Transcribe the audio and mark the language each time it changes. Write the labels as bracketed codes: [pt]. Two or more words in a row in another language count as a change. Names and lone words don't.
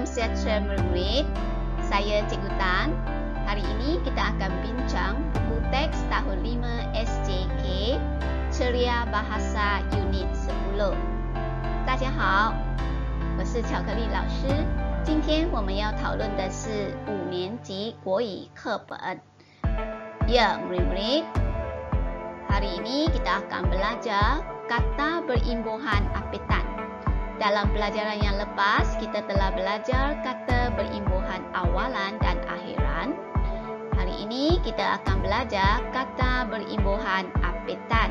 [ms] sejahtera murid-murid. Saya Cikgu Tan. Hari ini kita akan bincang buku teks tahun 5 SJK Ceria Bahasa Unit 10。 [zh] 大家好，我是巧克力老师。今天我们要讨论的是5年级国语课本。 [ms] Ya, murid-murid. Hari ini kita akan belajar kata berimbuhan apitan. Dalam pelajaran yang lepas, kita telah belajar kata berimbuhan awalan dan akhiran. Hari ini kita akan belajar kata berimbuhan apitan.